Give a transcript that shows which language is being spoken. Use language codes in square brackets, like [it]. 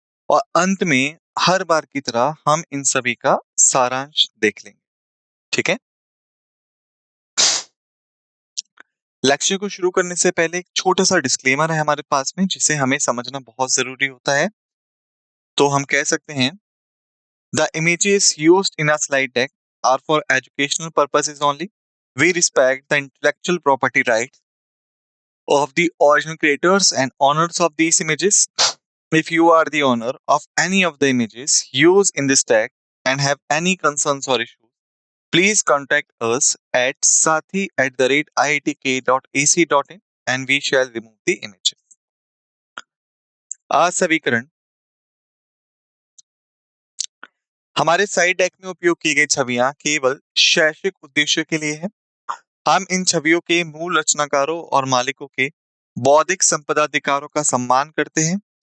[hi] और अंत में हर बार की तरह हम इन सभी का सारांश देख लेंगे। ठीक है, लेक्चर को शुरू करने से पहले एक छोटा सा डिस्क्लेमर है हमारे पास में, जिसे हमें समझना बहुत जरूरी होता है। तो हम कह सकते हैं, [en] The images used in a slide deck are for educational purposes only. We respect the intellectual property rights of the original creators and owners of these images. If you are the owner of any of the images used in this deck and have any concerns or issues, please contact us at sathi@iitk.ac.in and we shall remove the images. [hi] असवीकरण हमारे side deck में उपयोग की गई छवियां केवल शैक्षिक उद्देश्य के लिए है। हम इन छवियों के मूल रचनाकारों और मालिकों के बौद्धिक संपदा अधिकारों का सम्मान करते हैं।